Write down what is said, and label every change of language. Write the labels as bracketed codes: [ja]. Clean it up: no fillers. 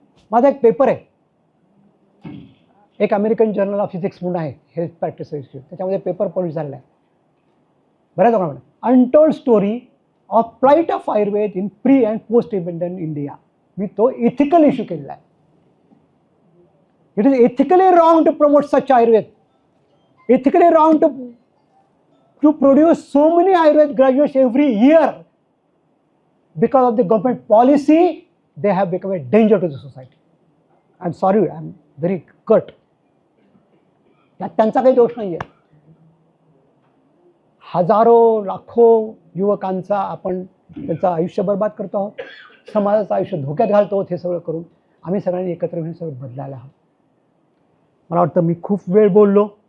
[mr] माझा एक पेपर आहे, एक अमेरिकन जर्नल ऑफ फिजिक्स म्हणून आहे, हेल्थ प्रॅक्टिस इन्स्टिट्यूट, त्याच्यामध्ये पेपर पब्लिश झालेला आहे. बऱ्याच लोकांना untold story of flight of Ayurveda in pre and post independent India. मी तो इथिकल इश्यू केलेला आहे. [en] It is ethically wrong to promote such Ayurveda. Ethically wrong to produce so many Ayurveda graduates every year. Because of the government policy, they have become a danger to the society. I'm sorry, I'm very curt. [mr] यात त्यांचा काही दोष नाही आहे. हजारो लाखो युवकांचा आपण त्यांचं आयुष्य बर्बाद करतो आहोत, समाजाचं आयुष्य धोक्यात घालतो आहोत. हे सगळं करून आम्ही सगळ्यांनी एकत्र येऊन सगळं बदलायला हवं. मला वाटतं मी खूप वेळ बोललो.